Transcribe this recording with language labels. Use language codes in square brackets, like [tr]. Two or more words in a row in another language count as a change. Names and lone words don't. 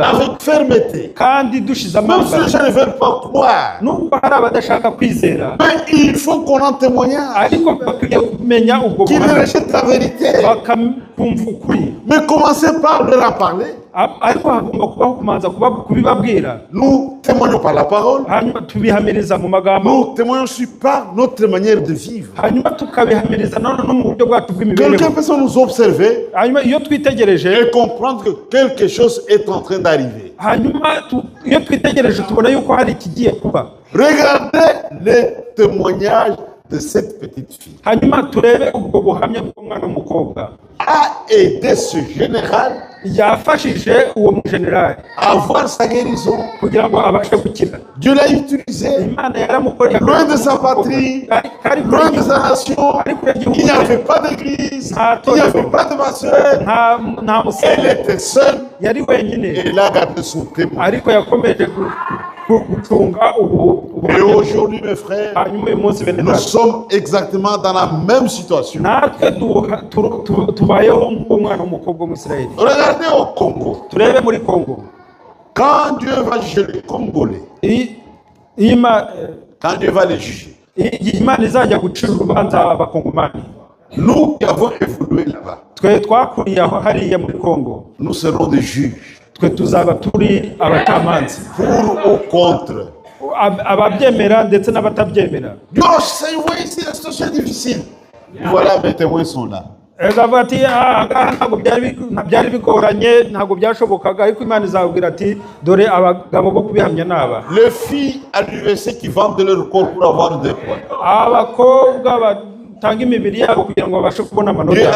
[fr] avec fermeté. [rw] kandi dushize [fr] Même si les [rw] amanga, [fr] gens ne veulent pas croire, [rw] nubwo hari abadashaka kwizera, [fr] mais il faut qu'on en témoignage, [rw] ariko bakwiye kumenya ubwo [fr] qu'ils [rw] buhamya, [fr] rejettent la vérité. [rw] bakumva ukuri. [fr] Mais commencez par leur en parler. [rw] Ariko hagomba kubaho kumanza kubibabwira, [fr] Nous témoignons par la parole. [rw] hanyuma tubihamiriza mu magambo, [fr] Nous témoignons aussi par notre manière de vivre. [rw] hanyuma tukabihamiriza no mu buryo bwacu bw'imibereho. [fr] Quelqu'un peut nous observer [rw] Hanyuma iyo twitegereje, [fr] et comprendre que quelque chose est en train d'arriver. [rw] hanyuma iyo twitegereje tubona yuko hari ikigiye kuba. [fr] Regardez les témoignages de cette petite fille. [rw] Hanyuma turebe ubwo buhamya bw'umwana w'umukobwa [fr] A aidé ce général [rw] yafashije uwo mujenerali [fr] à avoir sa guérison. [rw] kugira ngo abashe gukira. [fr] Dieu l'a utilisé. [rw] Imana yaramukoreye [fr] Loin de sa patrie, loin de sa nation, il n'y avait pas d'église, il n'y avait pas de ma soeur. [rw] nta [fr] Elle [rw] musore, [fr] était seule [rw] yari wenyine, [fr] et elle a gardé son témoin. [rw] ariko yakomeje gucunga [fr] Et aujourd'hui, mes frères, [rw] hanyuma uyu munsi bene [fr] nous [rw] data, [fr] sommes exactement dans la même situation. [rw] natwe tubayeho nk'umwana w'umukobwa w'umusirayeli. [fr] Regardez au Congo. [rw] Turebe muri Kongo, [fr] Quand Dieu va juger les Congolais, quand Dieu va les juger, [rw] Imana izajya gucira urubanza abakongomani, [fr] nous qui avons évolué là-bas, [rw] twe twakuriye aho hariya muri Kongo, [fr] nous serons des juges. [rw] twe tuzaba turi abacamanza, [fr] Pour ou contre. [rw] ababyemera ndetse n'abatabyemera. [fr] Dieu, c'est oui, c'est la situation difficile. Voilà, mes témoins sont là. [rw] Ezavuga ati ntabwo byari bigoranye, ntabwo byashobokaga, ariko Imana izabwira ati dore abagabo bo kubihamya n'aba. [fr] Les filles à l'université qui vendent leur corps pour avoir des points. [rw] Abakobwa batanga imibiri yabo kugira ngo babashe kubona [fr] Dieu a